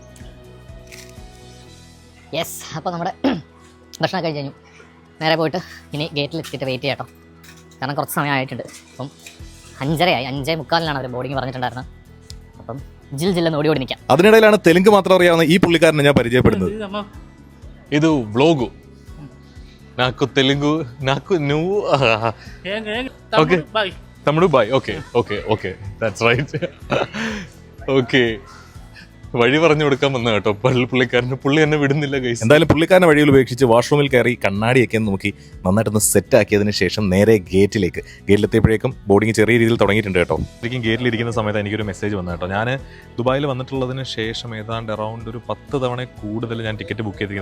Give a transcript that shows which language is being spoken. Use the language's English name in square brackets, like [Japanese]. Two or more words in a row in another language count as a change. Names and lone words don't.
[Malayalam] യെസ്, അപ്പോൾ നമ്മുടെ ഭക്ഷണം കഴിച്ച് കഴിഞ്ഞു. നേരെ പോയിട്ട് ഇനി ഗേറ്റിൽ എത്തിയിട്ട് വെയിറ്റ് ചെയ്യാം കേട്ടോ. കാരണം കുറച്ച് സമയമായിട്ടുണ്ട്. അപ്പം 5:30 5:45 അവർ ബോർഡിങ് പറഞ്ഞിട്ടുണ്ടായിരുന്നത്. അപ്പം ജില്ലെന്ന് ഓടി നിൽക്കാം. അതിനിടയിലാണ് തെലുങ്ക് മാത്രം അറിയാവുന്ന ഈ പുള്ളിക്കാരനെ ഞാൻ പരിചയപ്പെടുന്നത്. [Telugu] ಇದು ವ್ಲಾಗು నాకు తెలుగు నాకు నువ్వు ఓకే తమ్ముడు బాయ్ [English] okay okay okay that's right okay [Malayalam] വഴി പറഞ്ഞു കൊടുക്കാൻ വന്ന കേട്ടോ പുള്ളിക്കാരന്. പുള്ളി എന്നെ വിടുന്നില്ല ഗൈസ്. എന്തായാലും പുള്ളിക്കാരനെ വഴിയിൽ ഉപേക്ഷിച്ച് വാഷ്റൂമിൽ കയറി കണ്ണാടിയൊക്കെ നോക്കി നന്നായിട്ടൊന്ന് സെറ്റ് ആക്കിയതിന് ശേഷം നേരെ ഗേറ്റിലെത്തിയപ്പോഴേക്കും ബോർഡിങ് ചെറിയ രീതിയിൽ തുടങ്ങിയിട്ടുണ്ട് കേട്ടോ. ശരിക്കും ഗേറ്റിലിരിക്കുന്ന സമയത്ത് എനിക്കൊരു മെസ്സേജ് വന്നു കേട്ടോ. ഞാൻ ദുബായിൽ വന്നിട്ടുള്ളതിന് ശേഷം ഏതാണ്ട് അറൗണ്ട് ഒരു 10 തവണ കൂടുതൽ ഞാൻ ടിക്കറ്റ് ബുക്ക് ചെയ്തിരിക്കുന്നത്.